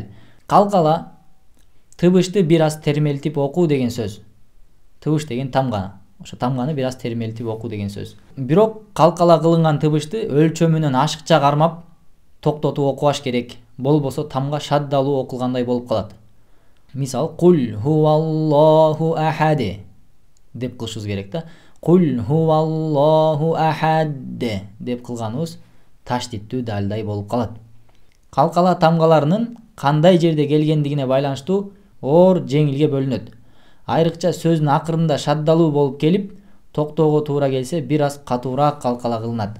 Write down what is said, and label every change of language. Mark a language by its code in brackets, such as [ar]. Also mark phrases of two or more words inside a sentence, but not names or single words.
[ky] Калкала тыбышты бир аз термелтип окуу деген сөз. Тыбыш деген тамга. Ошо тамганы бир аз термелтип окуу деген сөз. Бирок калкала кылынган тыбышты өлчөмүнөн ашыкча кармап токтотуп окубаш керек. Болбосо тамга шаддалуу окулгандай болуп калат. Мисалы [ar] قل هو الله أحد [ky] деп кылышыбыз керек да. [ar] قل هو الله أحد [ky] деп кылганыбыз таштиттүү далдай болуп калат. Калкала тамгаларынын кандай жерде келгендигине байланыштуу оор жеңилге бөлүнөт. Айрыкча сөздүн акырында шаддалуу болуп келип, токтоого туура келсе бир аз катуураак калкала кылынат.